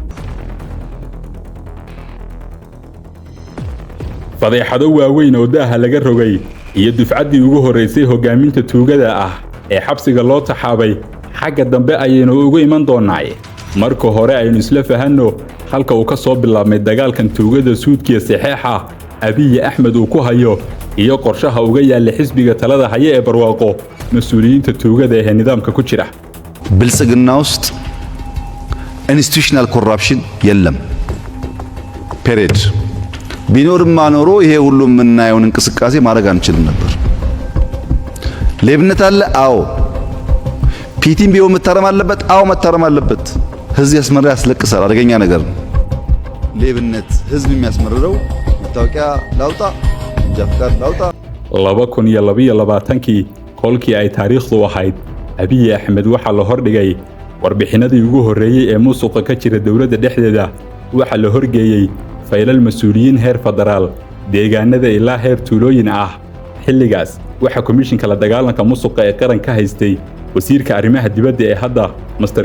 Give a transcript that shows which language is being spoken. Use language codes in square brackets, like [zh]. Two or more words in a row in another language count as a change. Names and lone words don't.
[so] fadeexado waaweyn oo daaha laga rogay iyo dufcaddii ugu horeysay hogaaminta tuugada ah ee xabsiga loo taxaabay xagga dambe ayaynu ugu iman doonaa. marka hore aynu isla fahanno halka uu ka soo bilaabmay dagaalkan tuugada suudkiisa saxeexa Abiy Ahmed uu ku hayo iyo qorshaha uga yaala xisbiga talada haya ee barwaaqo mas'uuliyiinta tuugada ee nidaamka ku jira. [am] bilsagna ውስጥ [en] institutional corruption [am] የለም period ቢኖርማ ኖሮ ይሄ ሁሉ የምናየውን እንቅስቃሴ ማድረግ አንችልም ነበር። ሌብነት አለ? አዎ። ፒቲም ቢሆን መታረም አለበት? አዎ መታረም አለበት። ህዝብ ያስመራ ያስለቅሳል፣ አደገኛ ነገር ነው። ሌብነት ህዝብ የሚያስመርረው መታወቂያ ላውጣ፣ እንጃ ፍቃድ ላውጣ። [so] 2022 kolkii ay taariikhdu ahayd, Abiy Ahmed waxa la hordhigay warbixinadii ugu horeeyay ee musuqa ka jira dawladda dhexdeeda. waxa la horgeeyay faylal mas'uuliyiin heer federaal, deegaanada ilaa heer tuulooyin ah. xilligaas waxa komishinka la dagaalanka musuqa ee qaranka haystay wasiirka arrimaha dibadda ee hadda Mr.